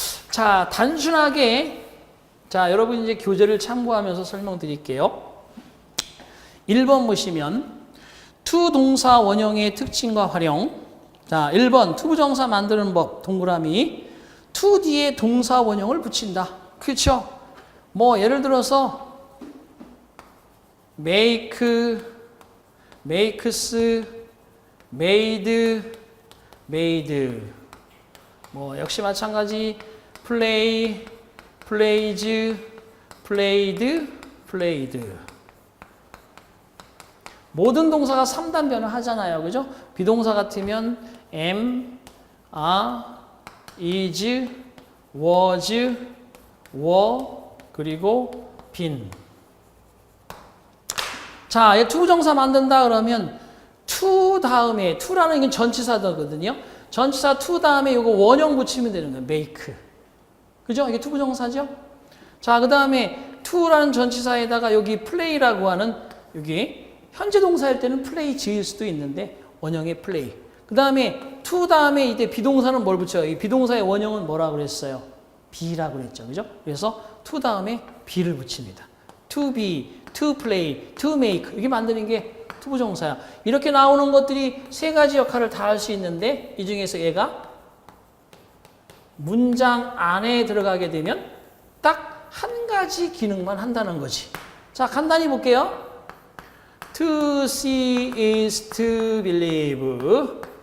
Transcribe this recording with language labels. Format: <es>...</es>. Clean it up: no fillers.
<ko>자, 단순하게 자, 여러분 이제 교재를 참고하면서 설명드릴게요. 1번 보시면 투동사 원형의 특징과 활용. 자, 1번 투부정사 만드는 법 동그라미. 투 뒤에 동사 원형을 붙인다. 그렇죠? 뭐 예를 들어서</ko> <en>make, makes, made, made.</en> <ko>뭐 역시 마찬가지</ko> <en>play, plays, played, played.</en> <ko>모든 동사가 3단 변화 하잖아요. 그죠? 비동사 같으면 am, are,</ko> <en>is, was, were, 그리고 been.</en> <ko>자, 얘 투부정사 만든다 그러면 to 다음에, to라는 게 전치사거든요. 전치사 to 다음에 이거 원형 붙이면 되는 거예요. make. 그죠? 이게 투부정사죠? 자, 그 다음에 to라는 전치사에다가 여기 play라고 하는 여기 현재 동사일 때는 play 지을 수도 있는데 원형의 play. 그 다음에 to 다음에 이때 비동사는 뭘 붙여요? 이 비동사의 원형은 뭐라고 그랬어요? be라고 그랬죠. 그죠? 그래서 to 다음에 be를 붙입니다.</ko> <en>to be, to play, to make</en> <ko>이렇게 만드는 게 투부정사야. 이렇게 나오는 것들이 세 가지 역할을 다 할 수 있는데 이 중에서 얘가 문장 안에 들어가게 되면 딱 한 가지 기능만 한다는 거지.</ko> <en>자, 간단히 볼게요. To see is to believe.</en>